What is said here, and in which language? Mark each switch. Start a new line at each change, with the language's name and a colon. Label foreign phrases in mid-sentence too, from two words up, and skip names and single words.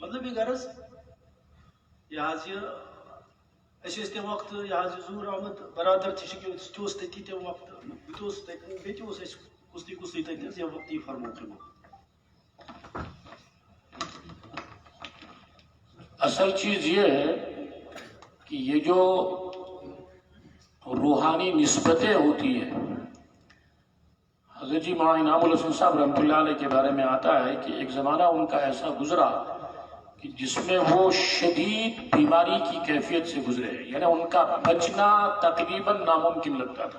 Kashmiri: مطلب یہِ غرض یہ حظ یہ أسۍ ٲسۍ تَمہِ وقتہٕ یہِ حظ یہِ ظہوٗر احمد برادر تہِ چھُ سُہ تہِ اوس تٔتی تَمہِ وقتہٕ بہٕ تہِ اوسُس تَتہِ بیٚیہِ تہِ اوس اَسہِ کُستٕے تَتہِ حظ ییٚمہِ وقتہٕ یہِ فرموو تِمو.
Urdu: اصل چیز یہ ہے کہ یہ جو روحانی نسبتیں ہوتی ہیں حضرت جی مولانا انعام الحسن صاحب
Arabic: رحمۃ اللہ علیہ
Urdu: کے بارے میں آتا ہے کہ ایک زمانہ ان کا ایسا گزرا کہ جس میں وہ شدید بیماری کی کیفیت سے گزرے یعنی ان کا بچنا تقریباً ناممکن لگتا تھا.